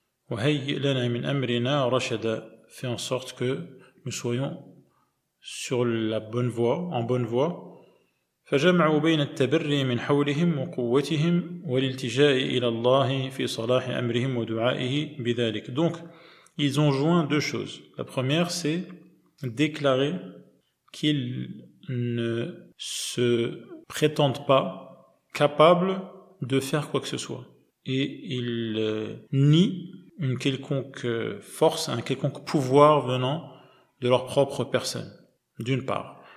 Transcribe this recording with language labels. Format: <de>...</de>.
<ar>وهيئ لنا من أمرنا رشدا.</ar> <fr>Fait en sorte que nous soyons sur la bonne voie, en bonne voie.</fr> <ar>فجمعوا بين التبري من حولهم وقوتهم والالتجاء إلى الله في صلاح أمرهم ودعائه بذلك.</ar> <fr>Donc, ils ont joint deux choses. La première, c'est déclarer qu'ils ne se prétendent pas capables de faire quoi que ce soit. Et ils nient une quelconque force, un quelconque pouvoir venant de leur propre personne, d'une part.</fr>